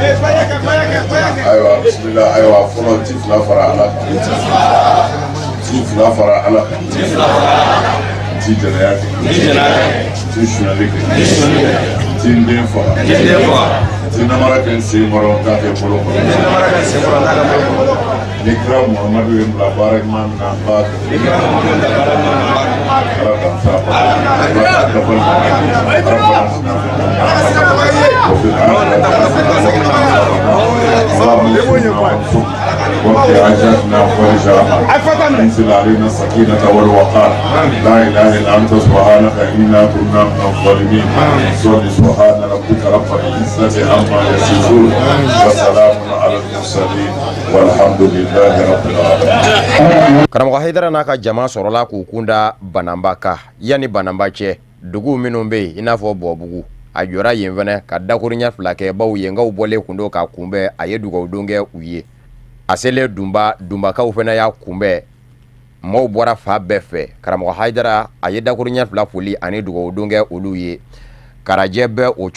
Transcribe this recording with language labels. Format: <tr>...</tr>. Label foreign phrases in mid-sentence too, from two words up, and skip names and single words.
<bm>ayiwa bisimila ayiwa fɔlɔ ti fila fara ala kan ti fara ala kan ti jɛnɛya kɛ ti suɲɛli kɛ ti den faga ti namara kɛ sen kɔrɔ k'a kɛ bolo kɔrɔ ni kira muhamadu ye bila baara ɲuman min na an b'a kɛ ala k'an ta ala k'a</bm> <ar>وفي عجاتنا ورجاء انزل علينا السكينة والوقار لا إله إلا أنت سبحانك إنا كنا من الظالمين صل سبحان ربك رب العزة عما يصفون وسلام على المرسلين والحمد لله رب العالمين.</ar> <bm>karamɔgɔ Haidara n'a ka jama sɔrɔla k'u kunda Banamba kan yani Banamba cɛ dugu minnu bɛ yen i n'a fɔ Bɔbugu a jɔra yen fɛnɛ ka dakuriɲɛ fila kɛ baw yenkaw bɔlen kun do ka kunbɛn a ye dugawudon kɛ u ye a selen dunbakaw fɛnɛ y'a kunbɛn maaw bɔra fa bɛɛ fɛ karamɔgɔ Haidara a ye dakuriɲɛ fila foli ani dugawudon kɛ olu ye karajɛ bɛ o</bm>